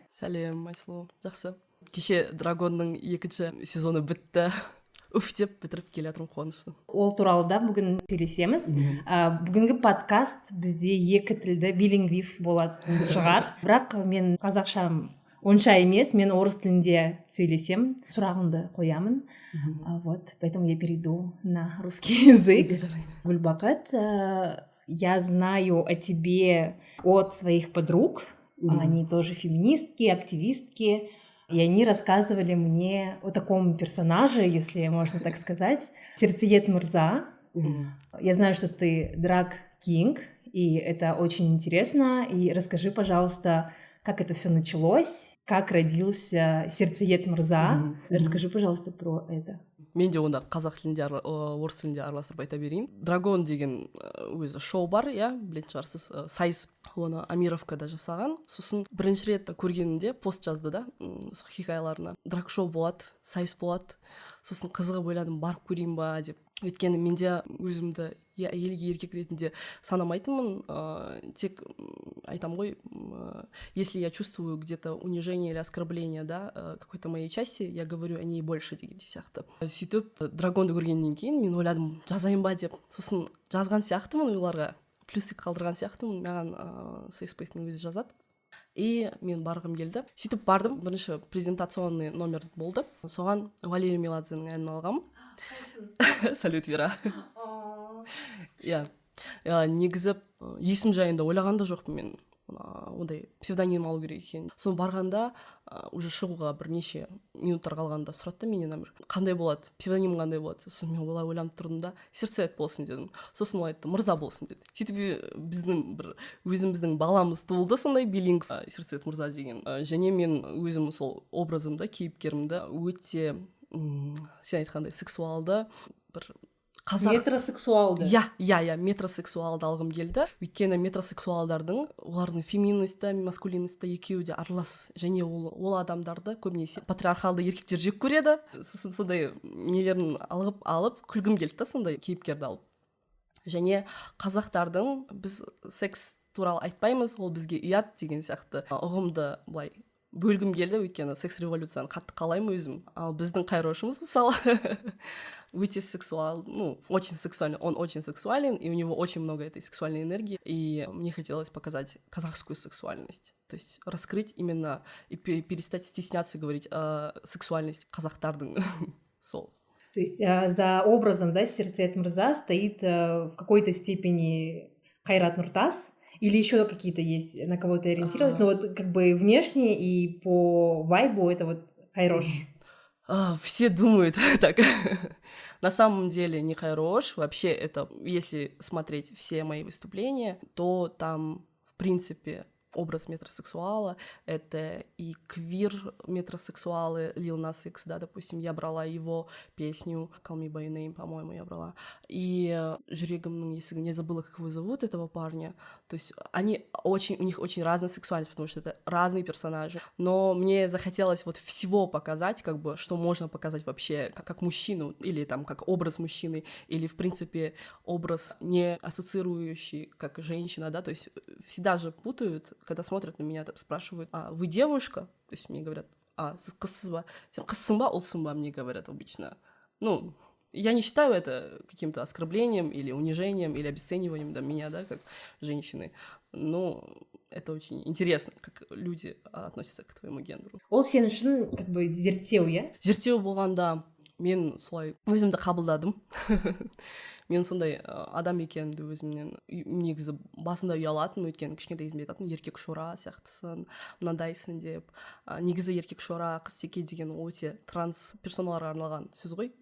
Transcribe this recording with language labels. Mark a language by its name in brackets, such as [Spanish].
[Kazakh] Сәлем, Айсулу, жақсы. Кеше Драгонның 2 сезоны бітті. Уф деп бітіріп келе жатырмын, қуанышты. Ол туралы да бүгін сөйлесеміз. Бүгінгі подкаст бізде 2 тілді билингвив болатын шығар. Бірақ мен қазақшам онша емес, мен орыс тілінде сөйлесем, сұрағымды қоямын. [Russian] Вот, поэтому я перейду на русский язык. Гульбақыт, я знаю о тебе от своих подруг. Они тоже феминистки, активистки. И они рассказывали мне о таком персонаже, если можно так сказать, Сердцеед Мырза. Я знаю, что ты драг-кинг, и это очень интересно. И расскажи, пожалуйста, как это все началось, как родился Сердцеед Мырза. Расскажи, пожалуйста, про это. [Kazakh] Мен де онда қазақ тілінде, орыс тілінде араластырып айта берейін. Драгон деген өзі шоу бар, білетін шығарсыз, сайыс, оны Амировкада жасаған. Сосын бірінші рет көргенімде пост жазды да, хикаяларына. Драг шоу болады, сайыс болады. Сосын қызығып ойладым, барып көрейін ба деп. Өйткені менде өзімді әйелге еркек ретінде санамайтынмын, тек айтам ғой, [Russian] если я чувствую где-то унижение или оскорбление, да, какой-то моей части, я говорю о ней больше [Kazakh] деген сияқты. Сөйтіп Драгонды көргеннен кейін мен ойладым, жазайын ба деп. Сосын жазған сияқтымын оларға, плюсик қалдырған сияқтымын, маған Сейспейтің өзі жазады. И мен барғым келді. Сөйтіп бардым, бірінші презентационный номер болды. Соған Валерия Меладзенің әнін алғам. Салют, Вера. Негізі есім жайында ойлаған да жоқпын мен. Ондай псевдоним алу керек екен. Соны барғанда уже шығуға бірнеше минуттар қалғанда сұрады менен номер. Қандай болады? Псевдоним қандай болады? Сосын мен олай ойланып тұрдым да, Сердцеед болсын дедім. Сосын ол айтты, Мырза болсын деді. Сөйтіп біздің бір өзіміздің баламыз туылды сондай билинг Сердцеед Мырза деген. Және мен өзім сол образымды, кейіпкерімді өте сен айтқандай сексуалды бір Метросексуалды. Метросексуалды алғым келді. Өйткені метросексуалдардың, олардың феминисті, маскулинисті екеуі де аралас. Және ол адамдарды көбінесе патриархалды еркектер жек көреді. Сосын сондай нелерін алып күлгім келді да, сондай кейіпкерді алып. Және қазақтардың біз секс туралы айтпаймыз, ол бізге ұят деген сияқты ұғымды былай бөлгім келді, өйткені секс-революцияны қатты қалаймын өзім. Ал біздің қайрошымыз мысалы өте сексуал, [Russian] очень сексуальный, он очень сексуален, и у него очень много этой сексуальной энергии, и мне хотелось показать казахскую сексуальность, то есть раскрыть именно и перестать стесняться говорить о сексуальности [Kazakh] казахтардың сол. [Russian] То есть за образом, да, Сердцеед Мырза стоит в какой-то степени Кайрат Нуртас, или еще какие-то есть, на кого ты ориентировалась, но вот как бы внешне и по вайбу это вот Кайрош. Все думают так. На самом деле не Кайрош. Вообще это, если смотреть все мои выступления, то там, в принципе, образ метросексуала, это и квир-метросексуалы, Lil Nas X, да, допустим, я брала его песню Call Me By Your Name, по-моему, я брала. И Жүрегімнің есігі, не забыла, как его зовут, этого парня. То есть у них очень разная сексуальность, потому что это разные персонажи. Но мне захотелось вот всего показать, как бы, что можно показать вообще как мужчину, или там как образ мужчины, или, в принципе, образ не ассоциирующий как женщина, да, то есть всегда же путают, когда смотрят на меня, спрашивают, вы девушка? То есть мне говорят, [Kazakh] қызсыз ба? Сен қызсың ба, ұлсың ба, [Russian] мне говорят обычно. Я не считаю это каким-то оскорблением или унижением, или обесцениванием меня, да, как женщины. Но это очень интересно, как люди относятся к твоему гендеру. [Kazakh] Ол сен үшін как бы зерттеу, Зерттеу болғанда мен солай өзімді қабылдадым. Мен сондай адам екенімді өзімнен негізі басында ұялатын, өйткені кішкентай кезімде айтатын еркек шора сияқтысың, мынандайсың деп. Негізі еркек шора, қыз секе деген өте транс персоналарға арналған сөз ғой.